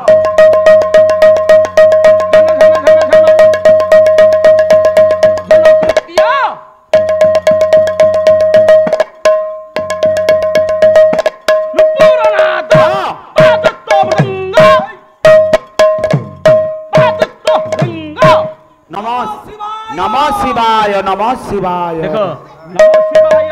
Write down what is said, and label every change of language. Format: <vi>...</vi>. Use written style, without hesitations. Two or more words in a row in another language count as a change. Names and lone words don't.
<or>ଝନ ଝନ ଝନ ଝନ ଝନ କୃତ୍ୟ ନୁପୁରନାଦ ପାଦତ୍ତ ମୃଦଙ୍ଗ ପାଦତ୍ତ ମୃଦଙ୍ଗ</or> <sa>নম নম শিবায় নম শিবায়</sa> <or>ଦେଖ</or> <sa>ନମ ଶିବାୟ</sa>